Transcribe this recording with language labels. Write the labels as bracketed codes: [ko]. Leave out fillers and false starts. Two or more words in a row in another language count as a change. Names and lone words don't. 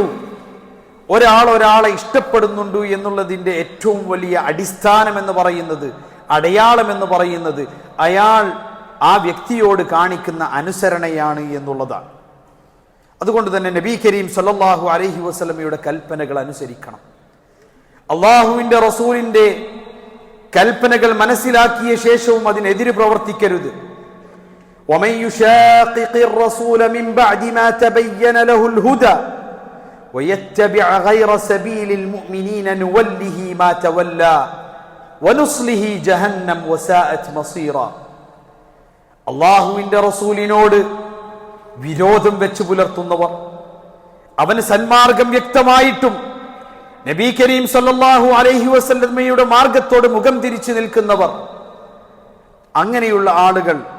[ml] ഒരാളെ ഇഷ്ടപ്പെടുന്നുണ്ട് എന്നുള്ളതിന്റെ ഏറ്റവും വലിയ അടിസ്ഥാനം എന്ന് പറയുന്നത്, അടയാളം എന്ന് പറയുന്നത് അയാൾ ആ വ്യക്തിയോട് കാണിക്കുന്ന അനുസരണയാണ് എന്നുള്ളതാണ്. അതുകൊണ്ട് തന്നെ നബി കരീം [ar] صلى الله عليه وسلم [ml] കൽപ്പനകൾ അനുസരിക്കണം. അള്ളാഹുവിന്റെ റസൂലിന്റെ കൽപ്പനകൾ മനസ്സിലാക്കിയ ശേഷവും അതിനെതിരെ പ്രവർത്തിക്കരുത്. [ar] ومن يشاقق الرسول من بعد ما تبين له الهدى ويتبع غير سبيل المؤمنين نوله ما تولى ونصله جهنم وساءت مصيرا. [ml] അള്ളാഹുവിന്റെ റസൂലിനോട് വിരോധം വെച്ച് പുലർത്തുന്നവർ, അവന് സന്മാർഗം വ്യക്തമായിട്ടും നബി കരീം [ar] صلى الله عليه وسلم [ml] മാർഗത്തോട് മുഖം തിരിച്ചു നിൽക്കുന്നവർ, അങ്ങനെയുള്ള ആളുകൾ